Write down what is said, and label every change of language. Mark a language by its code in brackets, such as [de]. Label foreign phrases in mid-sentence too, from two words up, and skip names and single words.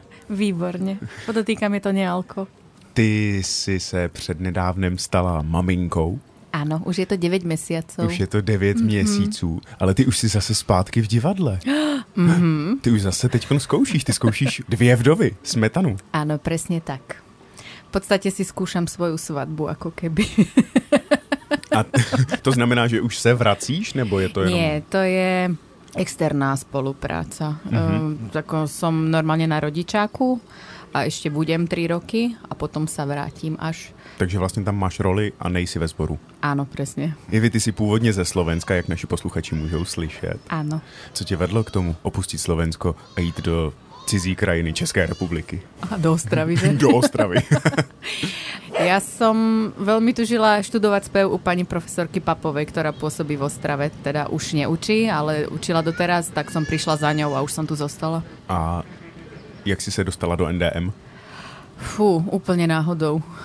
[cs] Výborně. Podotýkam, je to nealko. Ty jsi se přednedávnem stala maminkou. Ano, už je to 9 měsíců. Už je to 9 měsíců, ale ty už jsi zase zpátky v divadle. Ty už zase teďkon zkoušíš, ty zkoušíš Dvě vdovy, Smetanu. Ano, [sk] presne tak. V podstate si skúšam svoju svadbu, ako keby. [cs] A to znamená, že už se vracíš, nebo je to jenom... [sk] Nie, to je externá spolupráca. Tako som normálne na rodičáku a ešte budem 3 roky a potom sa vrátim až. [cs] Takže vlastně tam máš roli a nejsi ve sboru. [sk] Áno, presne. [cs] Ivy, ty jsi původně ze Slovenska, jak naši posluchači můžou slyšet. [sk] Áno. [cs] Co tě vedlo k tomu opustit Slovensko a jít do cizí krajiny České republiky? A do Ostravy, že? Do Ostravy. [sk] Ja som veľmi tužila študovať spev u pani profesorky Papovej, ktorá pôsobí v Ostrave. Teda už neučí, ale učila doteraz, tak som prišla za ňou a už som tu zostala. [cs] A jak si se dostala do NDM? [sk] Fú, úplne náhodou.